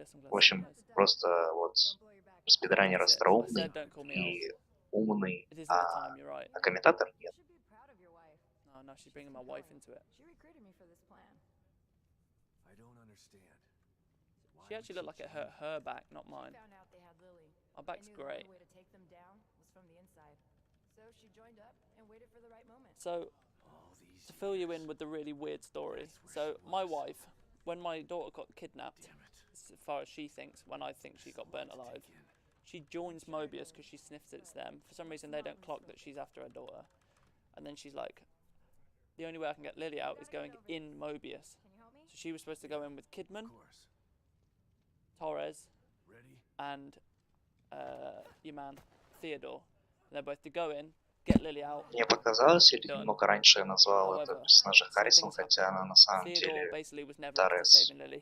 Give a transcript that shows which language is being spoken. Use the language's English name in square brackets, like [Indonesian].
[Russian] В общем, просто вот спидранер остроумный и умный, а комментатор нет. [English] Oh no, she's bringing my wife into it. She recruited me for this plan. I don't understand. She actually looked like it hurt her back, not mine. Found out they had Lily. My back's great. The way to take them down was from the inside. So she joined up and waited for the right moment. So, to fill you in with the really weird story. So, my wife, when my daughter got kidnapped, as far as she thinks, when I think she got burnt alive, she joins Mobius because she sniffs it's them. For some reason, they don't clock that she's after her daughter. And then she's like, the only way I can get Lily out is going in Mobius. So she was supposed to go in with Kidman, Torres, and your man, Theodore. And they're both to go in, get Lily out. [Russian] Мне показалось, или немного раньше я назвал это персонажа Харрисон, хотя она на самом деле Торрес.